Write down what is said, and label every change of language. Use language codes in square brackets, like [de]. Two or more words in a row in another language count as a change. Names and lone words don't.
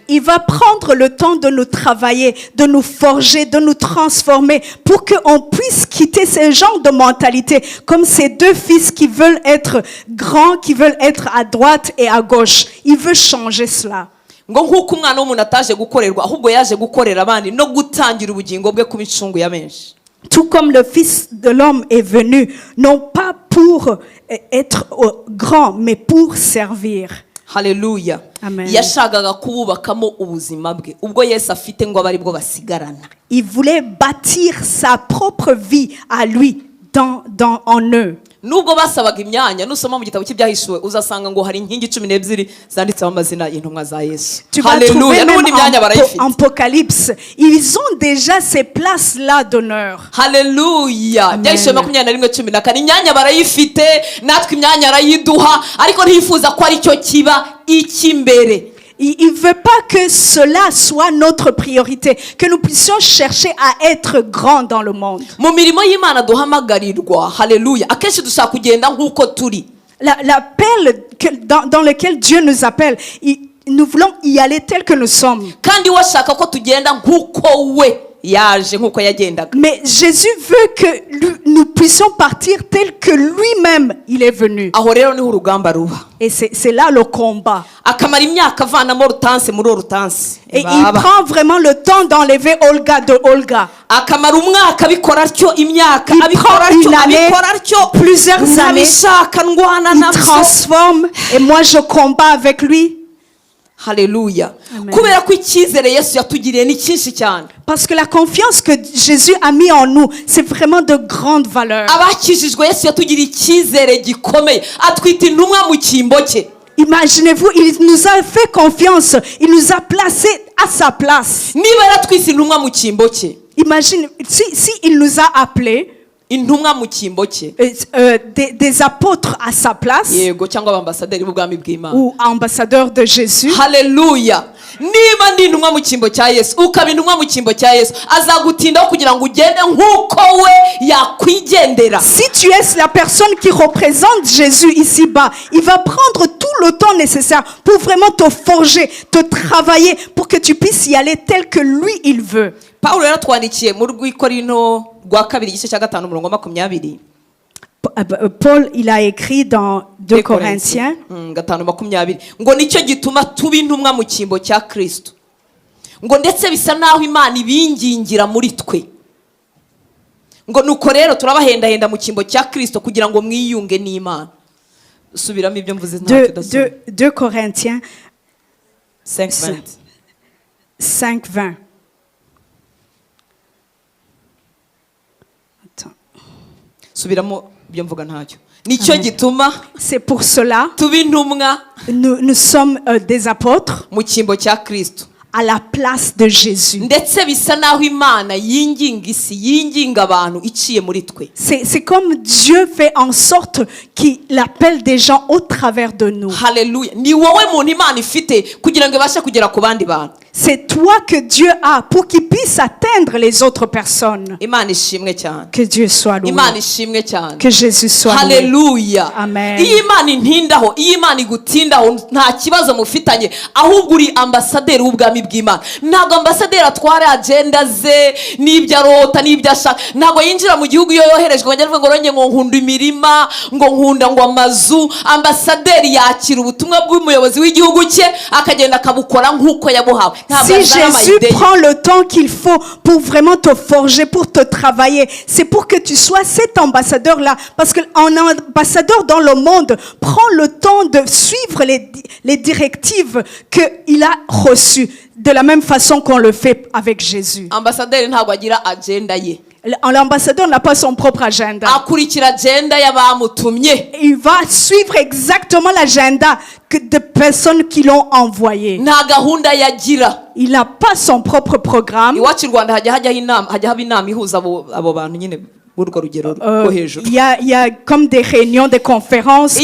[fr] Il va prendre le temps de nous travailler, de nous forger, de nous transformer pour qu'on puisse quitter ces genres de mentalité, comme ces deux fils qui veulent être grands, qui veulent être à droite et à gauche. Il veut changer cela. [rw] Ngo nk'uko umwana w'umuntu ataje gukorerwa, ahubwo yaje gukorera abandi no gutangira ubugingo bwe ku micungu ya benshi. [fr] Tout comme le Fils de l'homme est venu, non pas pour être grand, mais pour servir. Haleluya. Amen. [rw] Yashakaga kububakamo ubuzima bwe, ubwo Yesu afite ngo abari bwo basigarana. [fr] Il voulait bâtir sa propre vie à lui en eux. [rw] Nubwo basabaga imyanya, nusoma mu gitabo cy'ibyahishuwe uzasanga ngo hari inkingi 12 zanditseho amazina y'intumwa za Yesu. [fr] Tu vas trouver même en Apocalypse, ils ont déjà ces places-là d'honneur. Haleluya. [rw] Byahishuwe 21:14, imyanya barayifite, natwe imyanya arayiduha, ariko ntifuza ko ari cyo kiba ikimbere. [fr] Il ne veut pas que cela soit notre priorité, que nous puissions chercher à être grands dans le monde. [rw] Mu mirimo y'Imana duhamagarirwa, haleluya, akenshi dushaka kugenda nk'uko turi. [fr] L'appel dans lequel Dieu nous appelle, nous voulons y aller tel que nous sommes. [rw] Kandi washaka ko tugenda nk'uko we yaje, nk'uko yagendaga. [fr] Mais Jésus veut que nous puissions partir tel que lui-même il est venu. [rw] Aho rero niho urugamba ruba. [fr] Et c'est là le combat. [rw] Akamara imyaka avanamo rutanse muri rutanse. [fr] Et il prend vraiment le temps d'enlever Olga de Olga. [rw] Akamara umwaka abikora atyo, imyaka abikora atyo, [fr] plusieurs années. Il transforme et moi je combats avec lui. Haleluya. [rw] Kubera ko icyizere Yesu yatugiriye ni cyinshi cyane. [fr] Parce que la confiance que Jésus a mis en nous, c'est vraiment de grande valeur. [rw] Abakijijwe Yesu yatugiriye icyizere gikomeye, atwita intumwa mu cyimbo cye. [fr] Imaginez-vous, il nous a fait confiance, il nous a placés à sa place. [rw] Niba yaratwise intumwa mu cyimbo cye. [fr] Imagine si il nous a appelés [rw] intumwa mu cyimbo cye, [fr] des apôtres à sa place, [rw] yego, cyangwa abambasaderi b'ubwami bw'Imana, [fr] ou ambassadeurs de Jésus. Haleluya. [rw] Niba ndi intumwa mu cyimbo cya Yesu, ukaba intumwa mu cyimbo cya Yesu, azagutindaho kugira ngo ugende nk'uko we yakwigendera. [fr] Si tu es la personne qui représente Jésus ici-bas, il va prendre tout le temps nécessaire pour vraiment te forger, te travailler, pour que tu puisses y aller tel que lui il veut. [rw] Paulo yaratwandikiye mu rw'Ikorinto rwa 2:20. [fr] Paul, il a écrit dans 2 Corinthiens [rw] 5:20 ngo nicyo gituma tuba intumwa mu cyimbo cya Kristo, ngo ndetse bisa naho Imana ibingingira muri twe, ngo nuko rero turabahendahenda mu cyimbo cya Kristo kugira ngo mwiyunge n'Imana. Subiramo ibyo mvuze ntacyo dasoma. [fr] 2 Corinthiens 5:20. 5:20. [rw] Subiramo ibyo mvuga ntacyo. Nicyo gituma, [fr] c'est pour cela [rw] tuba intumwa, [fr] nous sommes des apôtres [rw] mu cyimbo cya Kristo, [fr] à la place de Jésus. [rw] Ndetse bisa naho Imana yinginga isi, yinginga abantu iciye muri twe. [fr] C'est comme Dieu fait en sorte qu'il appelle des gens au travers de nous. Haleluya. [rw] Ni wowe muntu Imana ifite kugira ngo ibashe kugera ku bandi bantu. [fr] C'est toi que Dieu a pour qu'il puisse atteindre les autres personnes. [rw] Imana ishimwe cyane. [fr] Que Dieu soit loué. [rw] Imana ishimwe cyane. [fr] Que Jésus soit loué. Haleluya. Amen. [rw] Iyo Imana intindaho, iyo Imana igutindaho, nta kibazo mufitanye, ahubwo uri ambasaderi w'ubwami bw'Imana. Ntabwo ambasaderi atwara agenda ze n'ibyo arota n'ibyo ashaka. Ntabwo yinjira mu gihugu iyo yoherejwe ngo ronye ngo nkunda imirima, ngo nkunda ngo amazu. Ambasaderi yakira ubutumwa bw'umuyobozi w'igihugu cye akagenda akabukora nk'uko yabuhawe. [fr] Si Jésus prend le temps qu'il faut pour vraiment te forger, pour te travailler, c'est pour que tu sois cet ambassadeur-là. Parce qu'un ambassadeur dans le monde prend le temps de suivre les directives qu'il a reçues, de la même façon qu'on le fait avec Jésus. [rw] Ambassadeur ntabwo agira agenda ye. [fr] L'ambassadeur n'a pas son propre agenda. [rw] Akurikira agenda y'abamutumye. [fr] Il va suivre exactement l'agenda de personnes qui l'ont envoyé. [rw] Nta gahunda yagira. [fr] Il n'a pas son propre programme. [rw] Iwacu Rwanda hajya haba inama ihuza abo bantu nyine w'urwo rugero rwo hejuru. [fr] Il y a comme des réunions, des conférences.